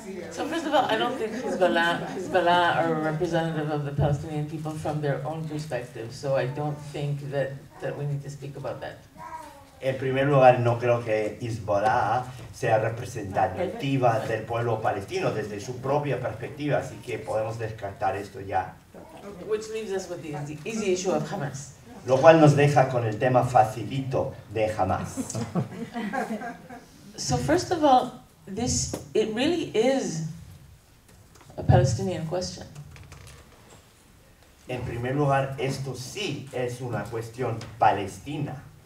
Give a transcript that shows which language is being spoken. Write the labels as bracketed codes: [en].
[en] So first of all, I don't think Hezbollah are a representative of the Palestinian people from their own perspective, so I don't think that we need to speak about that. [es] En primer lugar, no creo que Hezbollah sea representativa del pueblo palestino desde su propia perspectiva, así que podemos descartar esto ya. [en] Which leaves us with the easy issue of Hamas. [es] Lo cual nos deja con el tema facilito de Hamas. [en] So first of all, it really is a Palestinian question. [es] En primer lugar, esto sí es una cuestión palestina.